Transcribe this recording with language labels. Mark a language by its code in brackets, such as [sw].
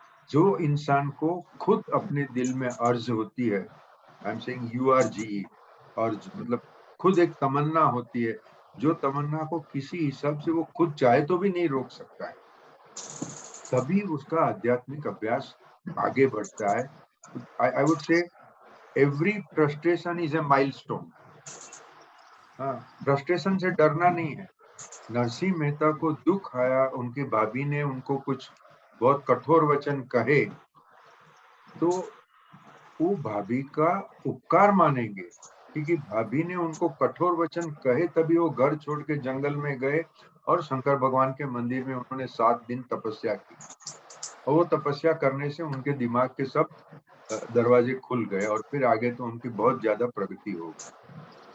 [hi] जो इंसान को खुद अपने दिल में अर्ज होती है, [en] I am saying [hi] URGE, अर्ज मतलब खुद एक तमन्ना होती है, जो तमन्ना को किसी हिसाब से वो खुद चाहे तो भी नहीं रोक सकता है, तभी उसका आध्यात्मिक अभ्यास आगे बढ़ता है। [en] I would say every frustration is a milestone. [hi] हाँ, फ्रस्ट्रेशन से डरना नहीं है। नरसिंह मेहता को दुख आया, उनकी भाभी ने उनको कुछ बहुत कठोर वचन कहे, तो वो भाभी का उपकार मानेंगे, क्योंकि भाभी ने उनको कठोर वचन कहे, तभी वो घर छोड़ के जंगल में गए और शंकर भगवान के मंदिर में उन्होंने 7 दिन तपस्या की, और वो तपस्या करने से उनके दिमाग के सब दरवाजे खुल गए, और फिर आगे तो उनकी बहुत ज्यादा प्रगति हो गई।